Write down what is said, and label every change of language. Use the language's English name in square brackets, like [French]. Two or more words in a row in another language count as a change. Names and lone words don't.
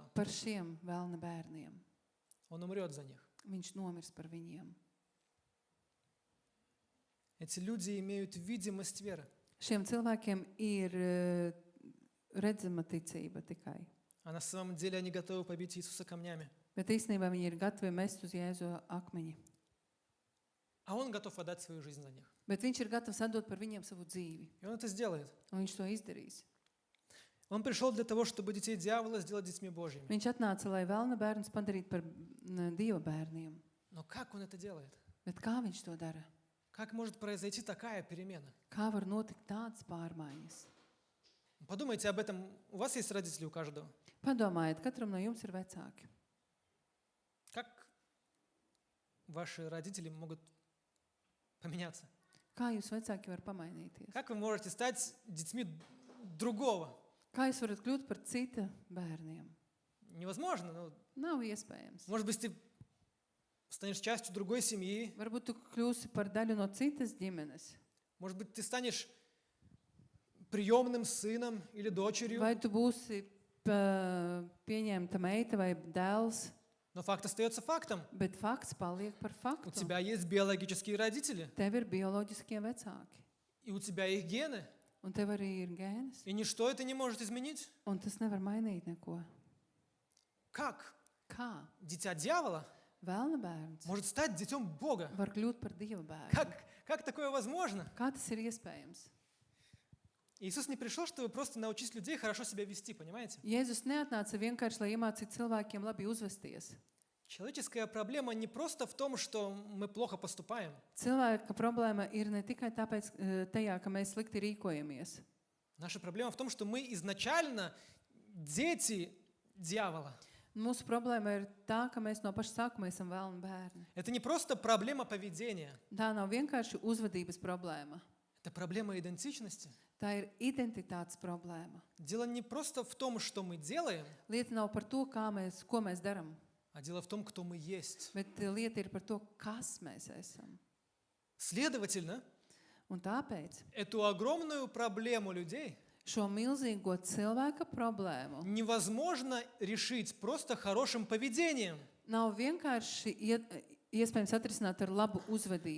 [Latvian] par šiem vēlna bērniem. [Russian] Он умрет за них. [Latvian] Viņš nomirs par viņiem. [Russian] Эти люди имеют видимость веры. [Latvian] Šiem cilvēkiem ir redzama ticība tikai. [Russian] А на самом деле они готовы побить Иисуса камнями. [Latvian] Bet īstenībā viņi ir gatavi mest uz Jēzu akmeņi. [Russian] А Он готов отдать свою жизнь за них. [Latvian] Bet viņš ir gatavs atdot par viņiem savu dzīvi. [Russian] И Он это сделает. [Latvian] Un viņš to izdarīs. [Russian] Он пришел для того, чтобы детей дьявола сделать детьми Божьими. [Latvian] Viņš atnāca, lai vēlna bērnus padarītu par Dieva bērniem. [Russian] Но как Он это делает? [Latvian] Bet kā viņš to dara? [Russian] Как может произойти такая перемена? [Latvian] Kā var notikt tādas pārmaiņas? [Russian] Подумайте об этом. У вас есть родители у каждого. [Latvian] Padomājiet, katram no jums ir vecāki. [Russian] Как ваши родители могут поменяться? [Latvian] Kā jūs vecāki var pamainīties? [Russian] Как вы можете стать детьми другого? [Latvian] Kā jūs varat kļūt par cita bērniem? [Russian] Невозможно. Ну, [Latvian] Nav iespējams. [Russian] может быть, ты станешь частью другой семьи. [Latvian] Varbūt tu kļūsi par daļu no citas ģimenes. [Russian] Может быть, ты станешь приемным сыном или дочерью. [Latvian] Vai tu būsi pieņemta meita vai dēls, [Russian] Но факт остается фактом. [Latvian] bet fakts paliek par [Russian] У [Latvian] faktu. [Russian] тебя есть биологические родители, [Latvian] Tev ir bioloģiskie vecāki, [Russian] и у тебя их гены, [Latvian] un tev arī ir gēnes, [Russian] и ничто это не может изменить. [Latvian] un tas nevar mainīt neko. [Russian] Как [Latvian] Kā [Russian] дитя дьявола [Latvian] vēlna bērns [Russian] может стать детем Бога? [Latvian] var kļūt par Dieva bērnu? [Russian] Как такое возможно? [Latvian] Kā tas ir iespējams? [Russian] Иисус не пришел, чтобы просто научить людей хорошо себя вести, понимаете? [Latvian] Jēzus neatnāca vienkārši, lai iemācītu cilvēkiem labi uzvesties. [Russian] Человеческая проблема не просто в том, что мы плохо поступаем. [Latvian] Cilvēka problēma ir ne tikai tāpēc, tajā, ka mēs slikti rīkojamies. [Russian] Наша проблема в том, что мы изначально дети дьявола. [Latvian] Mūsu problēma ir tā, ka mēs no paša sākuma esam vēlni bērni. [Russian] Это не просто проблема поведения, [Latvian] Tā nav vienkārši uzvedības problēma. [Russian] это проблема идентичности. [Latvian] Tā ir identitātes problēma. [Russian] Дело не просто в том, что мы делаем, [Latvian] Lieta nav par to, ko mēs darām, [Russian] а дело в том, кто мы есть. [Latvian] bet lieta ir par to, kas mēs esam. [Russian] Следовательно, [Latvian] Un tāpēc [Russian] эту огромную проблему людей [Latvian] šo milzīgo cilvēka problēmu [Russian] невозможно решить просто хорошим поведением, [Latvian] nav vienkārši iespējams atrisināt ar labu uzvedību.